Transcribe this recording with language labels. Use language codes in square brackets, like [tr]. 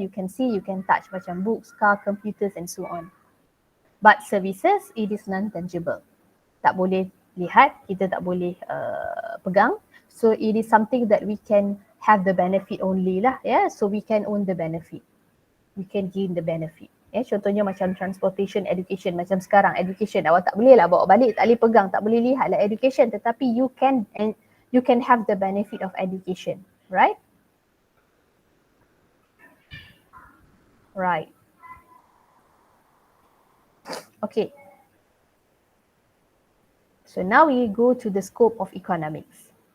[en] You can see, you can touch macam books, car, computers and so on. But services, it is non-tangible. [ms] Tak boleh lihat, kita tak boleh pegang. [en] So it is something that we can have the benefit only lah. So we can own the benefit. We can gain the benefit. [ms] Contohnya macam [en] transportation, education. [ms] Macam sekarang education, awak tak boleh lah bawa balik, tak boleh pegang, tak boleh lihat lah education. [en] Tetapi you can have the benefit of education, right? Right. Okay. So now we go to the scope of economics.